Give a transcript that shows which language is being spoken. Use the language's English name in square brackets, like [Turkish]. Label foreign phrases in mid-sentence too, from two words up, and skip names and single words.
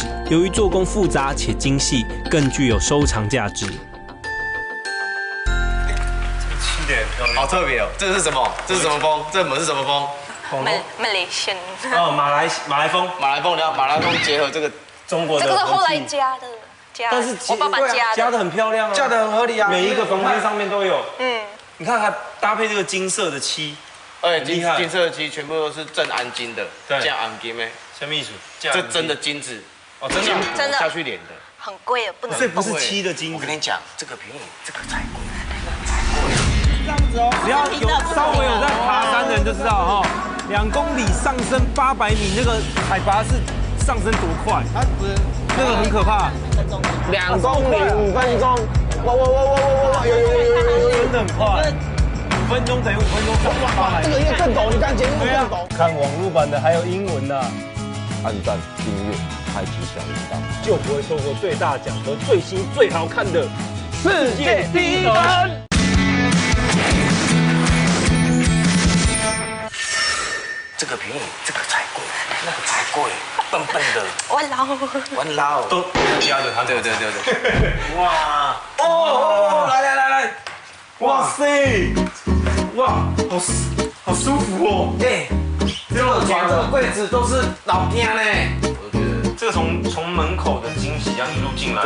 [Chinese] 由於做工複雜且精細，更具有收藏價值。好特別哦！這是什麼？這是什麼風？這門是什麼風？Malaysian。哦，馬來風。馬來風結合這個中國的。這個是後來加的，但是我爸爸加的很漂亮啊，加的很合理啊，每一個房間上面都有。你看它搭配這個金色的漆，金色的漆全部都是正安金的，加安金咩？什麼意思？這真的金子哦，真的下去臉的，很貴的，不能。所以不是漆的金子。我跟你講，這個便宜，這個才貴，這樣子哦，只要有稍微有在爬山的人就知道哈，2公里上升800米，那個海拔是上升多快？那個很可怕。 2公里5分鐘，哇！有，真的很快。5 分鐘等於5分鐘哇！這個也更陡，你看節目更陡。看網絡版的還有英文呢。按讚、訂閱、開啟小鈴鐺，就不會錯過最大獎和最新最好看的世界第一人。這個便宜，這個才貴，那個才貴，笨笨的。玩撈，都加着它。對。哇！哦，來！哇塞！哇，好舒服哦。哎，这个床、这个柜子都是老天呢。我觉得这个从门口的惊喜，这样一路进来，